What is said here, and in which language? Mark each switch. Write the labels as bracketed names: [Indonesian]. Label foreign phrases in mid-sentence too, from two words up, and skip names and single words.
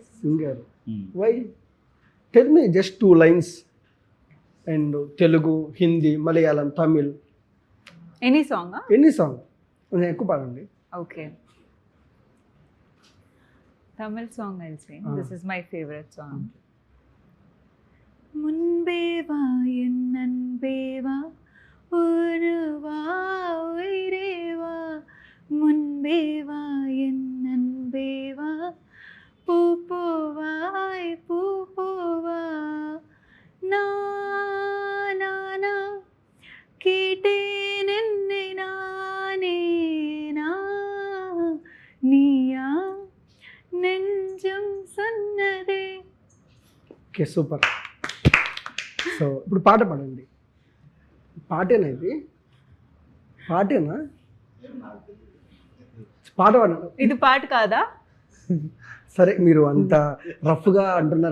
[English] singer why tell me just 2 lines and Telugu, Hindi, Malayalam, Tamil, any song? any song [Telugu] కొంచెం ఎక్కువ పాడండి. [English] okay, Tamil song I'll sing. this is my favourite song. [Tamil] முன்பே வா என் அன்பே வா, ஒரு வா உயிரே வா, முன்பே வா என் அன்பே வா, பூ பூவாய் பூ பூவா, நானா கேட்டேன் என்னை நானே, நீயா நெஞ்சம் சொன்னதே. [English] okay super. [Telugu] సో ఇప్పుడు పాట పాడండి. పాటేనా ఇది? పాటేనా? పాట పాడండి. ఇది పాట కాదా? సరే మీరు అంత రఫ్గా అంటున్నారు